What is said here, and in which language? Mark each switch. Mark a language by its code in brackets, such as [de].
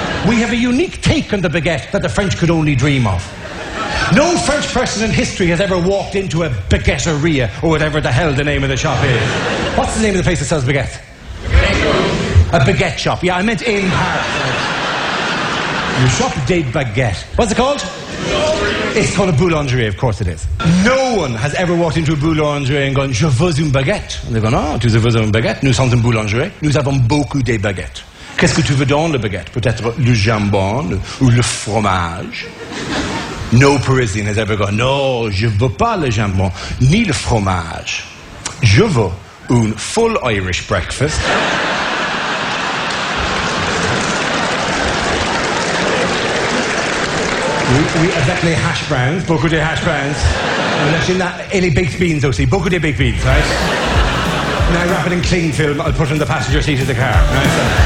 [en] We have a unique take on the baguette that the French could only dream of. No French person in history has ever walked into a baguetteria, or whatever the hell the name of the shop is. What's the name of the place that sells baguettes? A baguette shop. Yeah, I meant in Paris. Your shop de baguette. What's it called? It's called a boulangerie, of course it is. No one has ever walked into a boulangerie and gone, [fr] je veux une baguette. [en] And they've gone, oh, [fr] tu veux une baguette? Nous sommes une boulangerie. Nous avons beaucoup de baguettes. Qu'est-ce que tu veux dans la baguette? Peut-être le jambon ou le fromage? [en] No Parisian has ever gone, no, [fr] je veux pas le jambon, ni le fromage. Je veux un [en] full Irish breakfast. [fr] Oui, avec les hash browns, beaucoup de hash browns. Et les baked beans [en] aussi, beaucoup de baked beans, right? Now wrap it in cling film, I'll put it in the passenger seat of the car. Right, so.